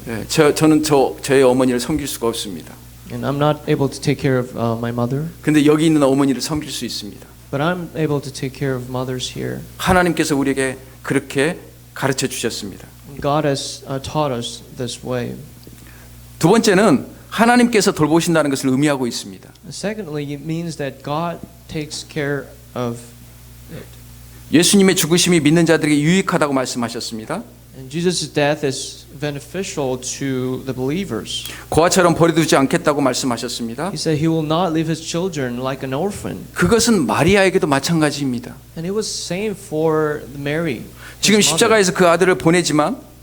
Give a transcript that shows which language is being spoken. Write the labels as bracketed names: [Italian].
[Korean] 네, 저는 저의 어머니를 섬길 수가 없습니다. [English] And I'm not able to take care of my mother, [Korean] 근데 여기 있는 어머니를 섬길 수 있습니다. [English] but I'm able to take care of mothers here. [Korean] 하나님께서 우리에게 그렇게 가르쳐 주셨습니다. [English] And God has taught us this way. [Korean] 두 번째는 하나님께서 돌보신다는 것을 의미하고 있습니다. [English] Secondly, it means that God takes care of it. [Korean] 예수님의 죽으심이 믿는 자들에게 유익하다고 말씀하셨습니다. [English] And Jesus' death is beneficial to the believers. [Korean] 고아처럼 버려두지 않겠다고 말씀하셨습니다. [English] He said he will not leave his children like an orphan. [Korean] 그것은 마리아에게도 마찬가지입니다. [English] And it was same for Mary. his [Korean] 지금 [English] mother. [Korean] 십자가에서 그 아들을 보내지만